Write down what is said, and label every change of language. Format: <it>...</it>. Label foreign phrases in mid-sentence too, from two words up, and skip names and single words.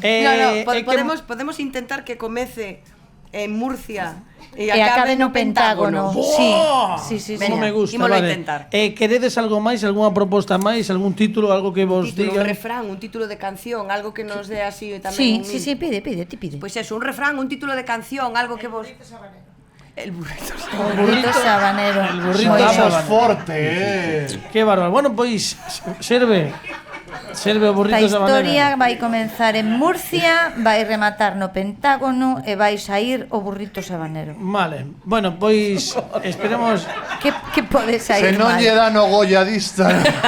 <gl>Podemos intentar que comece en Murcia e acabe no Pentágono. Sí. Como me gusta, ímolo vale. intentar. Queredes algo máis, algunha proposta máis, algún título, algo que vos diga? Un refrán, un título de canción, algo que nos dé así tamén. Sí, pide, ti pide. Pois eso, un refrán, un título de canción, algo que vos... El burrito sabanero. El burrito sabanero. Forte,</gl> <es>Qué bárbaro.</es> <gl>Bueno, pois serve o burrito sabanero. A historia vai comenzar en Murcia, vai rematar no Pentágono e vai sair o burrito sabanero. Vale. Bueno, pois esperemos que pode sair. Se non lle dan o golladista.</gl>